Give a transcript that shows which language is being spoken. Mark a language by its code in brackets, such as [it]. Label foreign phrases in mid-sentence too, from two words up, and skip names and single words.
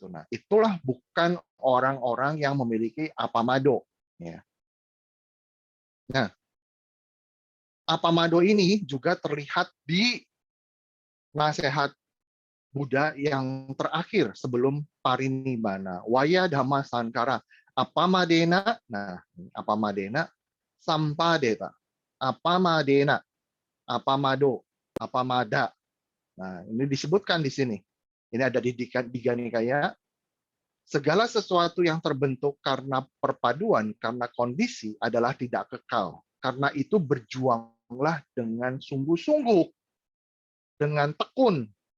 [id] Nah, itulah bukan orang-orang yang memiliki apamado, ya. Nah, apamado ini juga terlihat di nasihat Buddha yang terakhir sebelum parinibbana. [pi] Waya dhamma sankara. Apamadena, nah, apamadena, sampadeta. Apamadena, apamado, apamada. [id] Nah, ini disebutkan di sini. Ini ada di Digha Nikaya. Segala sesuatu yang terbentuk karena perpaduan, karena kondisi adalah tidak kekal. Karena itu berjuanglah dengan sungguh-sungguh, dengan tekun.